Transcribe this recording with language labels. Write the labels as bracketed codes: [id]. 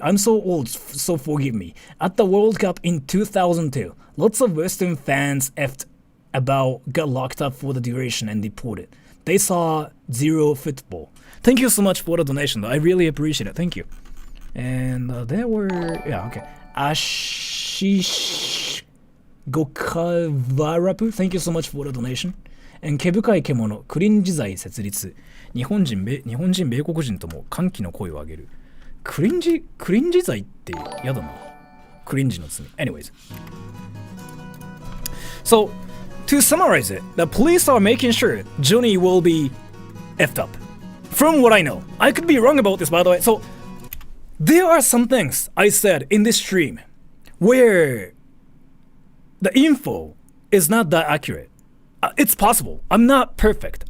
[en] I'm so old, so forgive me. At the World Cup in 2002, lots of Western fans effed about, got locked up for the duration and deported. They saw zero football. Thank you so much for the donation, though. I really appreciate it. Thank you. And there were, yeah, okay. Ashish Gokavarapu, thank you so much for the donation. [ja] And 毛深い獣、クリンジ罪設立。日本人、米国人とも歓喜の声を上げる。クリンジ罪ってやだな。クリンジの罪。 [en] Anyways. So, to summarize it, the police are making sure Johnny will be effed up. From what I know. I could be wrong about this, by the way. So, there are some things I said in this stream where the info is not that accurate. It's possible. I'm not perfect.